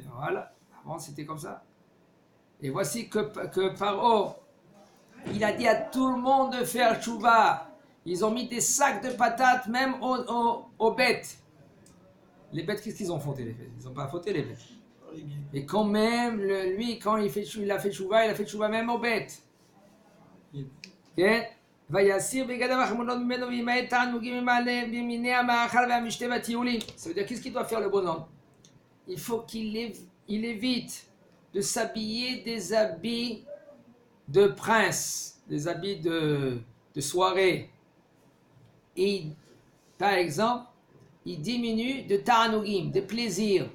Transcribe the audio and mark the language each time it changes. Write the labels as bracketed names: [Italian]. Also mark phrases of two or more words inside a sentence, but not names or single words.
[French] Voilà, avant c'était comme ça. Et voici que Paro, il a dit à tout le monde de faire tchouva. Ils ont mis des sacs de patates même aux bêtes. Les bêtes, qu'est-ce qu'ils ont fauté les bêtes? Ils n'ont pas fauté les bêtes. Et quand même, lui, quand il a fait tchouva même aux bêtes. [Hebrew] ויסיר בגדיו החמולות ממנו וימעט תענוגים ממיני המאכל והמשתה והטיולים. [French] Ça veut dire qu'est-ce qu'il doit faire le bonhomme? Il faut qu'il évite de s'habiller des habits de prince, des habits de soirée. Et par exemple, il diminue de ta'anugim, des plaisirs.